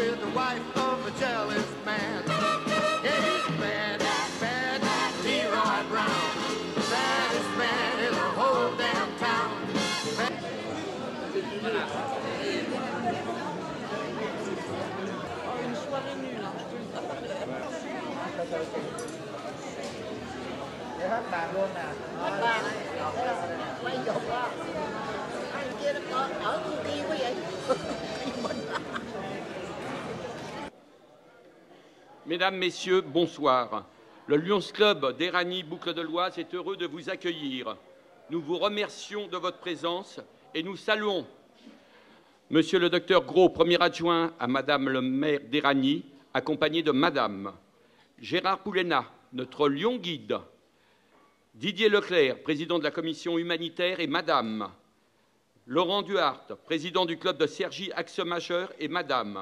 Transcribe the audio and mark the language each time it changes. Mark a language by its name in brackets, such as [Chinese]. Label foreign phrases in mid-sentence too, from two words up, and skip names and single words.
[English] wife of a jealous man. Yeah, he's bad, bad, Leroy Brown. The baddest man in the whole damn town. [French] Une soirée nulle, hein. [Vietnamese] Để hết bàn luôn nè. Hết bàn này, quay dục đó. Anh kia nó ở kia quá vậy. [French] Mesdames, Messieurs, bonsoir. Le Lions Club d'Éragny Boucles de l'Oise est heureux de vous accueillir. Nous vous remercions de votre présence et nous saluons Monsieur le docteur Gros, premier adjoint à Madame le maire d'Éragny, accompagné de Madame Gérard Poulenat, notre Lion guide, Didier Leclerc, président de la commission humanitaire, et Madame Laurent Duhart, président du club de Cergy Axe Majeur, et Madame.